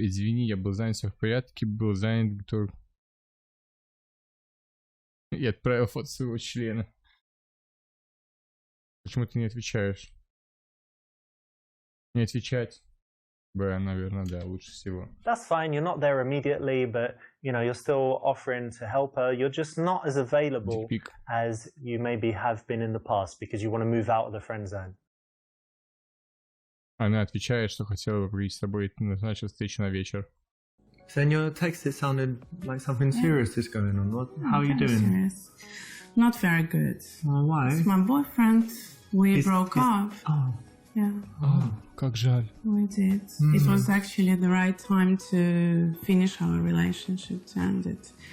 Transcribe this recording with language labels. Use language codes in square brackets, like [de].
[ru] Извини, я был занят, все в порядке. Был занят, готов. Я отправил фото своего члена. Почему ты не отвечаешь? Не отвечать. Наверное, да, лучше всего. [en] That's fine. You're not there immediately, but you know you're still offering to help her. You're just not as available as you maybe have been in the past because you want to move out of the friend zone. [ru] Она отвечает, что хотела бы поговорить с тобой, и назначила встречу на вечер. [en] So in your text it sounded like something serious is going on. How are you doing? Serious. Not very good. Why? It's my boyfriend. We broke up. Oh. Yeah. [ru] Oh, как жаль. [en] We did. It was actually the right time to finish our relationship, to end it.